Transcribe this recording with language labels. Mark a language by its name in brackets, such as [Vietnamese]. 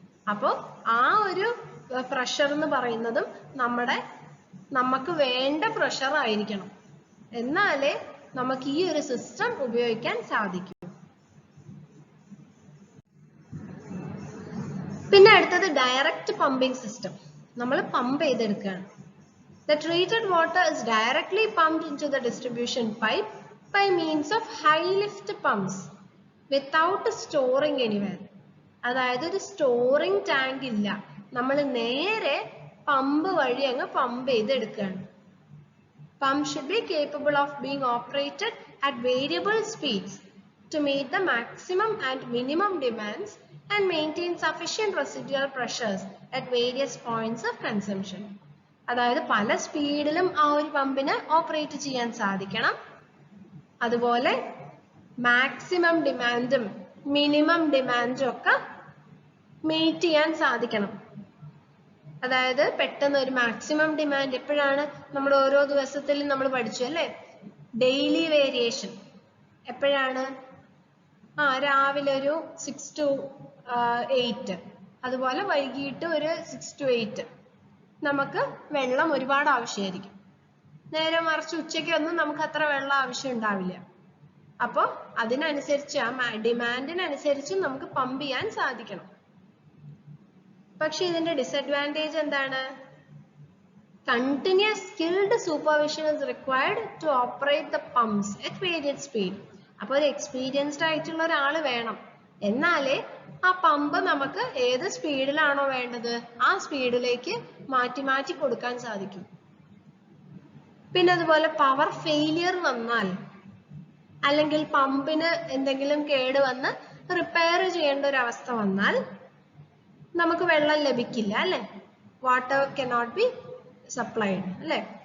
[Malayalam] അപ്പൊ ആ ഒരു പ്രഷർ എന്ന് പറയുന്നതും നമുക്ക് വേണ്ട പ്രഷർ ആയിരിക്കണം. എന്നാലേ നമുക്ക് ഈ ഒരു സിസ്റ്റം ഉപയോഗിക്കാൻ സാധിക്കും. പിന്നെ അടുത്തത് ഡയറക്റ്റ് പമ്പിംഗ് സിസ്റ്റം. നമ്മൾ പമ്പ് ചെയ്തെടുക്കുകയാണ്. [English] The treated water is directly pumped into the distribution pipe by means of high lift pumps without storing anywhere. [Malayalam] അതായത് ഒരു സ്റ്റോറിംഗ് ടാങ്ക് ഇല്ല, നമ്മൾ നേരെ പമ്പ് വഴി അങ്ങ് പമ്പ് ചെയ്തെടുക്കുകയാണ്. [English] Pump should be capable of being operated at variable speeds to meet the maximum and minimum demands and maintain sufficient residual pressures at various points of consumption. [Malayalam] അതായത് പല സ്പീഡിലും ആ ഒരു പമ്പിന് ഓപ്പറേറ്റ് ചെയ്യാൻ സാധിക്കണം. അതുപോലെ മാക്സിമം ഡിമാൻഡും മിനിമം ഡിമാൻഡും ഒക്കെ മീറ്റ് ചെയ്യാൻ സാധിക്കണം. അതായത് പെട്ടെന്ന് ഒരു മാക്സിമം ഡിമാൻഡ് എപ്പോഴാണ്? നമ്മൾ ഓരോ ദിവസത്തിലും നമ്മൾ പഠിച്ചു അല്ലേ, ഡെയിലി വേരിയേഷൻ എപ്പോഴാണ്? രാവിലെ ഒരു 6 to 8, അതുപോലെ വൈകിട്ട് ഒരു 6 to 8 നമുക്ക് വെള്ളം ഒരുപാട് ആവശ്യമായിരിക്കും. നേരെ മറിച്ച് ഉച്ചയ്ക്ക് ഒന്നും നമുക്ക് അത്ര വെള്ളം ആവശ്യം ഉണ്ടാവില്ല. അപ്പോൾ അതിനനുസരിച്ച് ആ ഡിമാൻഡിനനുസരിച്ച് നമുക്ക് പമ്പ് ചെയ്യാൻ സാധിക്കണം. പക്ഷെ ഇതിന്റെ ഡിസഡ്വാൻറ്റേജ് എന്താണ്? [English] Continuous skilled supervision is required to operate the pumps at varied speed. [Malayalam] അപ്പോൾ ഒരു എക്സ്പീരിയൻസ്ഡ് ആയിട്ടുള്ള ഒരാൾ വേണം, എന്നാലേ ആ പമ്പ് നമുക്ക് ഏത് സ്പീഡിലാണോ വേണ്ടത് ആ സ്പീഡിലേക്ക് മാറ്റി മാറ്റി കൊടുക്കാൻ സാധിക്കും. പിന്നെ അതുപോലെ പവർ ഫെയിലിയർ വന്നാൽ അല്ലെങ്കിൽ പമ്പിന് എന്തെങ്കിലും കേട് വന്ന് റിപ്പയർ ചെയ്യേണ്ട ഒരു അവസ്ഥ വന്നാൽ നമുക്ക് വെള്ളം ലഭിക്കില്ല അല്ലെ, [English] water cannot be supplied [Malayalam] അല്ലെ.